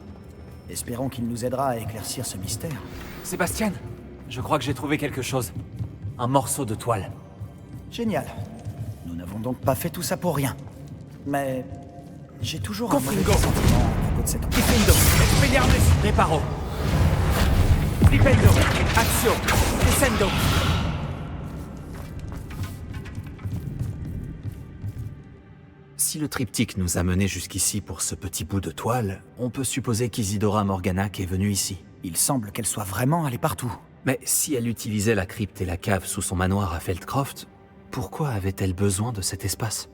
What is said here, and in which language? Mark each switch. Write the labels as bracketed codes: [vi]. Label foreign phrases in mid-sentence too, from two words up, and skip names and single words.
[fr] Espérons qu'il nous aidera à éclaircir ce mystère. Sébastien, je crois que j'ai trouvé quelque chose. Un morceau de toile. Génial. Nous n'avons donc pas fait tout ça pour rien. Mais j'ai toujours un mauvais Confringo. sentiment à propos de cet endroit. Confringo. Expelliarmus. Reparo. Flipendo. Axio. Descendo. Si le triptyque nous a menés jusqu'ici pour ce petit bout de toile, on peut supposer qu'Isidora Morganac est venue ici. Il semble qu'elle soit vraiment allée partout. Mais si elle utilisait la crypte et la cave sous son manoir à Feldcroft, pourquoi avait-elle besoin de cet espace?